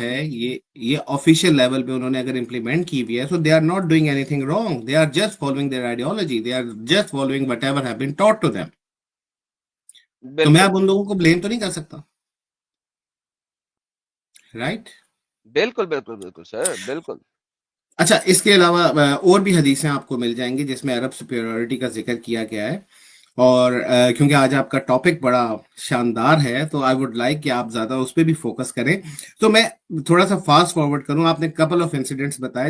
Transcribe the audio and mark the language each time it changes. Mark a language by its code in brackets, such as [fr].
[ur] ہے یہ official level پہ انہوں نے اگر امپلیمنٹ کی ہوئی ہے [en] So they are not doing anything wrong, they are just following their ideology, they are just following whatever have been taught to them. [ur] تو میں بالکل اب ان لوگوں کو بلیم تو نہیں کر سکتا, رائٹ. بالکل بالکل بالکل سر بالکل. اچھا, اس کے علاوہ اور بھی حدیثیں آپ کو مل جائیں گی جس میں عرب سپیریورٹی کا ذکر کیا گیا ہے, اور کیونکہ آج آپ کا ٹاپک بڑا شاندار ہے تو [en] I would like [ur] کہ آپ زیادہ اس پہ بھی فوکس کریں. تو میں تھوڑا سا فاسٹ فارورڈ کروں. آپ نے کپل آف انسیڈنٹس بتائے.